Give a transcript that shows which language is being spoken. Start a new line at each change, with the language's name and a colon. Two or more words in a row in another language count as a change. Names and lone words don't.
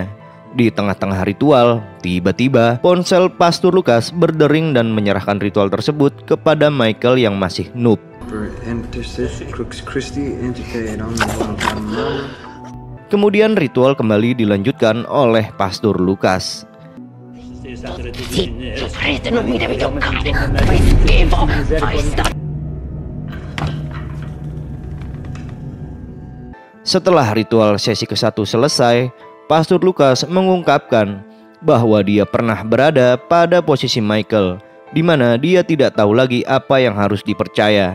Indonesian: Di tengah-tengah ritual, tiba-tiba ponsel Pastor Lucas berdering dan menyerahkan ritual tersebut kepada Michael yang masih noob. Kemudian ritual kembali dilanjutkan oleh Pastor Lucas.
Italian: Rete non mi devi toccare, fai schifo, fai sta...
Indonesian: Setelah ritual sesi ke-1 selesai, Pastor Lucas mengungkapkan bahwa dia pernah berada pada posisi Michael, di mana dia tidak tahu lagi apa yang harus dipercaya.